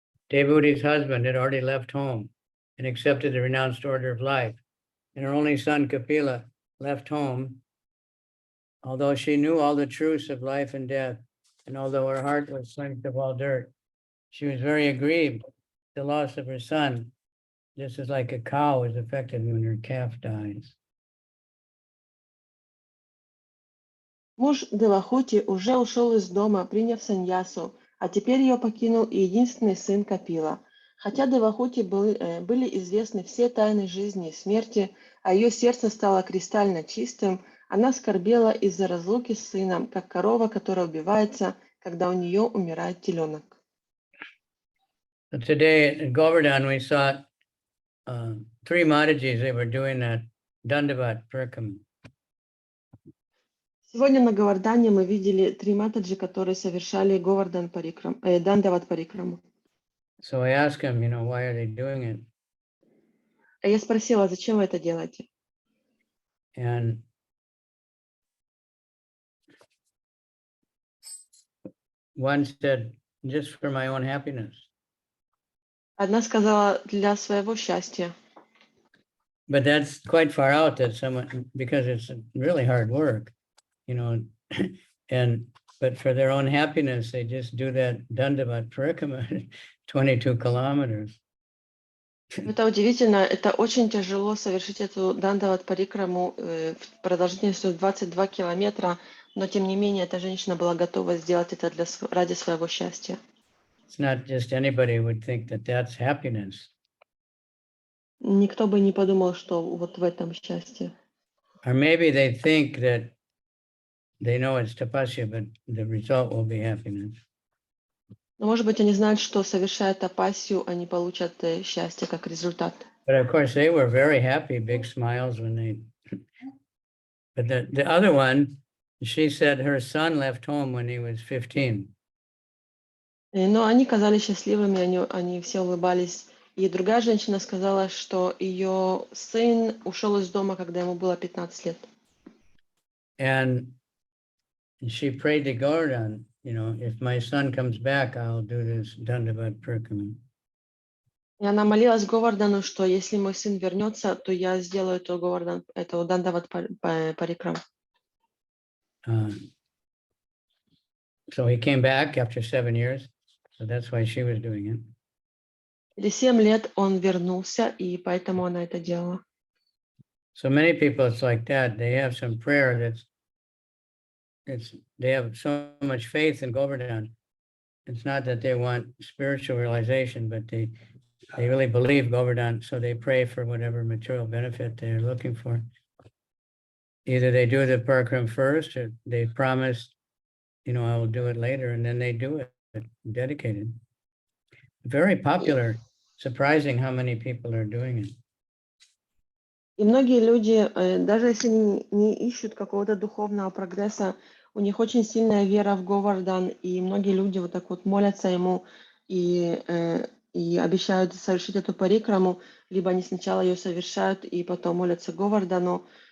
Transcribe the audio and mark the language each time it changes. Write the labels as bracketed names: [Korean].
[English] Devuti's husband had already left home and accepted the renounced order of life, and her only son Kapila left home, although she knew all the truths of life and death, and although her heart was slinked of all dirt. She was very aggrieved at the loss of her son, just as like a cow is affected when her calf dies. [Russian] Муж Девахути уже ушел из дома, приняв саньясу, а теперь ее покинул и единственный сын Капила. Хотя Девахути были известны все тайны жизни и смерти, а ее сердце стало кристально чистым, она скорбела из-за разлуки с сыном, как корова, которая убивается, когда у нее умирает теленок. [English] So today in Govardhan we saw three Matajis, they were doing that Dandavat Parikram. [Russian] Сегодня на Говардане мы видели три матаджи, которые совершали Дандават Парикраму. [English] So I asked him, why are they doing it? [Russian] А я спросила, зачем вы это делаете? [English] And one said, just for my own happiness. [Russian] Одна сказала, для своего счастья. [English] But that's quite far out that someone, because it's really hard work, but for their own happiness, they just do that Dandavat Parikram 22 kilometers. [Russian] Это удивительно, это очень тяжело совершить эту Дандават Парикраму в продолжительностью 22 километра, но тем не менее эта женщина была готова сделать это ради своего счастья. [English] It's not just anybody would think that that's happiness. [Russian] Никто бы не подумал, что вот в этом счастье. [English] Or maybe they think that they know it's tapasya, but the result will be happiness. [Russian] Но, может быть, они знают, что совершая тапасию, они получат счастье как результат. [English] But of course, they were very happy, big smiles when they. But the other one, she said her son left home when he was 15. [Russian] Но они казались счастливыми, они все улыбались. И другая женщина сказала, что ее сын ушел из дома, когда ему было 15 лет. [English] And she prayed to Govardhan, if my son comes back, I'll do this Dandavat Parikram. [Russian] И она молилась Говардану, что если мой сын вернется, то я сделаю эту Дандават Парикрам. [English] So he came back after 7 years, so that's why she was doing it. [Russian] Через 7 лет он вернулся, и поэтому она это делала. [English] So many people, it's like that. They have some prayer they have so much faith in Govardhan. It's not that they want spiritual realization, but they really believe Govardhan, so they pray for whatever material benefit they're looking for. Either they do the parikram first, or they promise, I will do it later, and then they do it, dedicated. Very popular, surprising how many people are doing it. [Russian] И многие люди, даже если не ищут какого-то духовного прогресса, у них очень сильная вера в Говардан, и многие люди вот так вот молятся ему и обещают совершить эту парикраму, либо они сначала ее совершают и потом молятся Говардану.